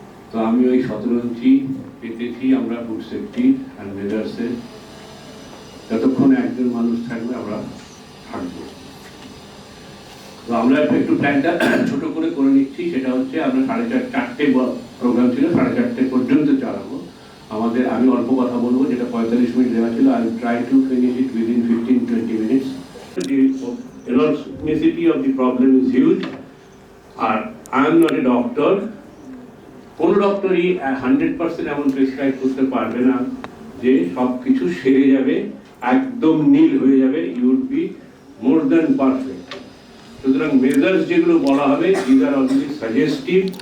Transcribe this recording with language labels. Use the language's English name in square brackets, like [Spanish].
[Bangla] তো আমি ওই শতরঞ্জি পেতেছি আমরা ফুড সেফটি অ্যান্ড মেজার্সে, যতক্ষণ একজন মানুষ থাকবে আমরা থাকবো। তো আমরা একটু প্ল্যানটা ছোট করে নিচ্ছি, সেটা হচ্ছে আমরা 4:30 প্রোগ্রাম ছিল, 4:30 পর্যন্ত চালাবো। আমাদের আমি অল্প কথা বলবো, যেটা 45 মিনিট দেওয়া ছিল। [English] I try to finish it within 15-20 minutes. The enormity of the problem is huge. আর I am not a doctor. [Bangla] কোনো ডক্টরই 100% এমন প্রেসক্রাইব করতে পারবে না যে সব কিছু সেরে যাবে, একদম নীল হয়ে যাবে, [English] You would be more than perfect. [Bangla] সুতরাং [English] measures [Bangla] যেগুলো বলা হবে, [English] This are only suggestive.